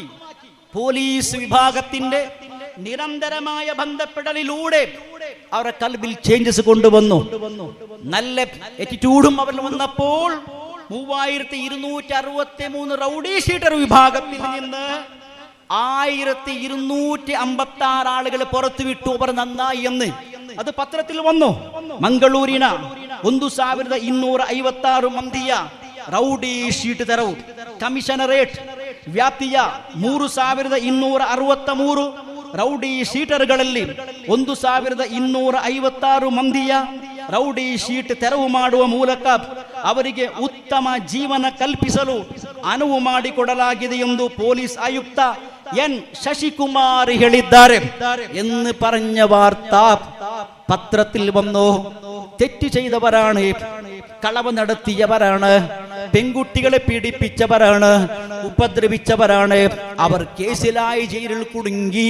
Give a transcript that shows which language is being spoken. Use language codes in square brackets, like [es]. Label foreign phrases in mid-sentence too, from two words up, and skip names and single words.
[ml] പോലീസ് വിഭാഗത്തിന്റെ നിരന്തരമായ ബന്ധപ്പെടലിലൂടെ അവരുടെ കൽബിൽ ചേഞ്ചസ് കൊണ്ടുവന്നു. നല്ല ആറ്റിറ്റ്യൂഡും അവരിൽ വന്നപ്പോൾ 3263 റൗഡി ഷീറ്റർ വിഭാഗത്തിൽ നിന്ന് 1256 ആളുകൾ പുറത്തു വിട്ടു. അവർ നന്നായി എന്ന് അത് പത്രത്തിൽ വന്നു. [kn] ಮಂಗಳೂರಿನ 1256 ಮಂದಿಯ ರೌಡಿ ಶೀಟ್ ತೆರವು ಕಮಿಷನರೇಟ್ ವ್ಯಾಪ್ತಿಯ 3263 ರೌಡಿ ಶೀಟರ್ಗಳಲ್ಲಿ 1256 ಮಂದಿಯ ರೌಡಿ ಶೀಟ್ ತೆರವು ಮಾಡುವ ಮೂಲಕ ಅವರಿಗೆ ಉತ್ತಮ ಜೀವನ ಕಲ್ಪಿಸಲು ಅನುವು ಮಾಡಿಕೊಡಲಾಗಿದೆ ಎಂದು ಪೊಲೀಸ್ ಆಯುಕ್ತ ಎನ್ ശശികുമാർ ಹೇಳಿದ್ದಾರೆ [ml] എന്ന് പറഞ്ഞ വാർത്ത പത്രത്തിൽ വന്നു. തെറ്റ് ചെയ്തവരാണ്, കളവ് നടത്തിയവരാണ്, പെൺകുട്ടികളെ പീഡിപ്പിച്ചവരാണ്, ഉപദ്രവിച്ചവരാണ്. അവർ കേസിലായി ജയിലിൽ കുടുങ്ങി.